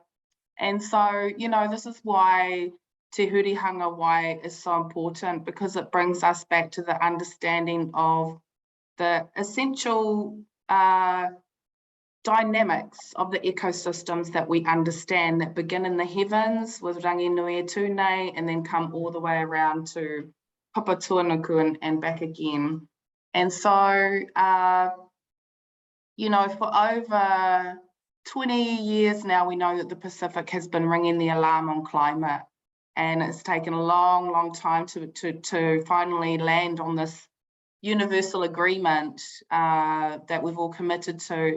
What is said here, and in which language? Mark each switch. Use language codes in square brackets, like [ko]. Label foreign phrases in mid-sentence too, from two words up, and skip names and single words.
[en] And so, you know, this is why Te Hurihanga Wai is so important, because it brings us back to the understanding of the essential dynamics of the ecosystems that we understand, that begin in the heavens with [mi] rangi nui e tūnei [en] and then come all the way around to Papatuanuku and back again. And so, you know, for over 20 years now, we know that the Pacific has been ringing the alarm on climate, and it's taken a long, long time to finally land on this universal agreement that we've all committed to.